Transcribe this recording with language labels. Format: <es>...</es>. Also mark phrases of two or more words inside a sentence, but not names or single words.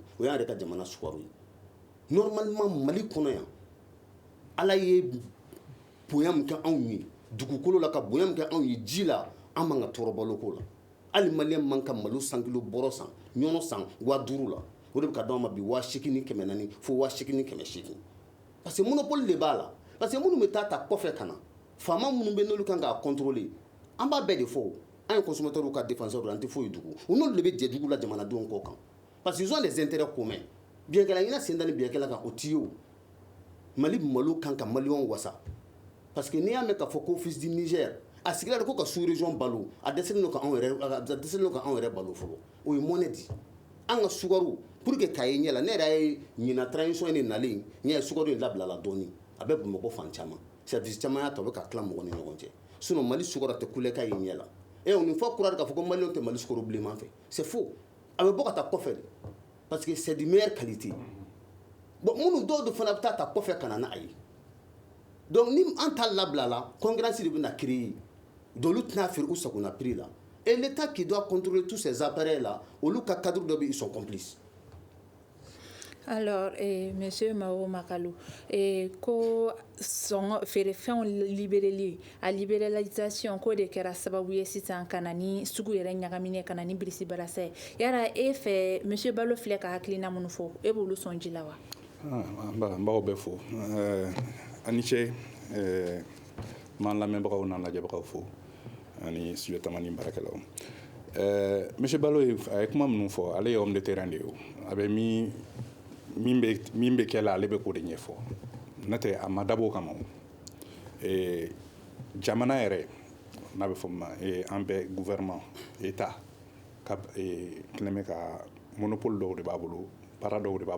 <bm>o y'an yɛrɛ ka jamana sukaro ye normalement Mali kɔnɔ yan Ala ye bonya min kɛ anw ye dugukolo la ka bonya min kɛ anw ye ji la an man ka tɔɔrɔ baloko la hali maliyɛn man ka malo san kilo bɔrɔ san ɲɔnɔ san 5000 la o de bɛ ka d'anw ma bi 8,400 fo 8,800</bm> <fr>parce que</fr> <bm>monopole de b'a la</bm> <fr>parce que</fr> <bm>minnu bɛ taa kɔfɛ ka na faama minnu bɛ n'olu kan k'a contrôler an b'a bɛɛ de fɔ an ye consommateurs ka défenseur an tɛ foyi dugu u n'olu de bɛ jɛ dugu la jamanadenw kɔ kan</bm> <fr>parce que ils ont des intérêts communs</fr> <bm>biɲɛkɛla ɲina sen da ni biɲɛkɛla kan o t'i ye o Mali malo kan ka maliyɛnw wasa</bm> <fr>parce que</fr> <bm>n'i y'a mɛn k'a fɔ ko</bm> <fr>fils du Niger</fr> <bm>a sigira de ko ka</bm> <fr>sous région</fr> <bm>balo a dɛsɛlen don ka anw yɛrɛ balo fɔlɔ o ye mɔnɛ di an ka sukaro</bm> <fr>pour que</fr> <bm>k'a ye ɲɛ la ne yɛrɛ ye ɲina transition in nalen ɲɛ ye sukaro in labila la dɔɔni a bɛ Bamakɔ fan caman service caman y'a ta o bɛ ka tila mɔgɔ ni ɲɔgɔn cɛ sinon Mali sukaro tɛ kule k'a ye ɲɛ la o ni fɔ kura de k'a fɔ ko maliyɛnw tɛ Mali sukaro bilenman fɛ</bm> <fr>c'est faux</fr> <bm>a bɛ bɔ ka taa kɔfɛ de</bm> <fr>parce que c'est de meilleure qualité</fr> <bm>bon minnu dɔw de fana bɛ taa kɔfɛ ka na n'a ye donc ni an t'a labila la concurrence de bɛ na créer dolu tɛna feere u sagona prix la</bm> <fr>et l'État qui doit contrôler tous ces appareils là</fr> <bm>olu ka cadre dɔ bɛ</bm> <fr>ils sont complices. Alors, monsieur</fr> <bm>Mao Makalu, ko sɔngɔ feerefɛnw libérali a libéralisation ko de kɛra sababu ye sisan ka na ni sugu yɛrɛ ɲagaminen ka na ni birisi barasa ye yara e fɛ monsieur Balo filɛ ka hakilina minnu fɔ e b'olu sɔn ji la wa? N b'aw bɛɛ fo ani ce m'an lamɛnbagaw n'an lajɛbagaw fo ani studio Tamani baarakɛlaw monsieur Balo a ye kuma minnu fɔ ale ye</bm> <fr>homme de terrain</fr> <bm>de ye a bɛ min bɛ kɛ la ale bɛ k'o de ɲɛfɔ n'o tɛ a ma dabɔ o kama jamana yɛrɛ n'a bɛ fɔ min ma an bɛ gouvernement état ka kɛlen bɛ ka monopole dɔw de b'a bolo baara dɔw de b'a</bm>